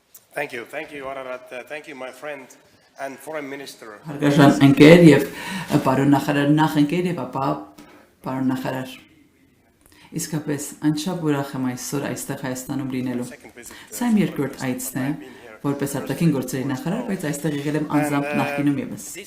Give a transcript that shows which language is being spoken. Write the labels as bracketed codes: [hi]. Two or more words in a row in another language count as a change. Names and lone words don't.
[en] Thank you, Ararat. Thank you, my friend and foreign minister. [hy] Հարգարժան ընկեր եւ պարոն նախարար, նախ ընկեր եւ ապա պարոն նախարար։ Իսկապես անչափ ուրախ եմ այսօր այստեղ Հայաստանում լինելու։ Սա իմ երկրորդ այցն է, որպես արտաքին գործերի նախարար, բայց այստեղ եղել եմ անձամբ նախկինում եւս։